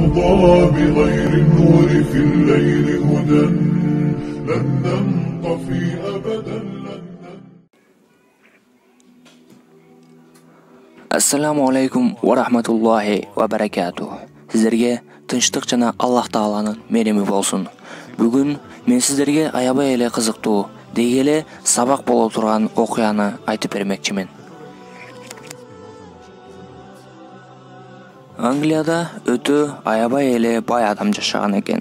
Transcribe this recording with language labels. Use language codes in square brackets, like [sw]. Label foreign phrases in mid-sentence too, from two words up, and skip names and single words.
[ar] بغير النور في الليل هدى لن ننطفي أبدا السلام عليكم ورحمة الله وبركاته. [ky] Sizlerge тынчтык жана Аллах Тааланын мереми болсун. Бүгүн мен сиздерге аябай эле кызыктуу, деги эле сабак боло турган окуяны айтып бермекчимин. Англияда өтө аябай эле бай адам жашаган экен.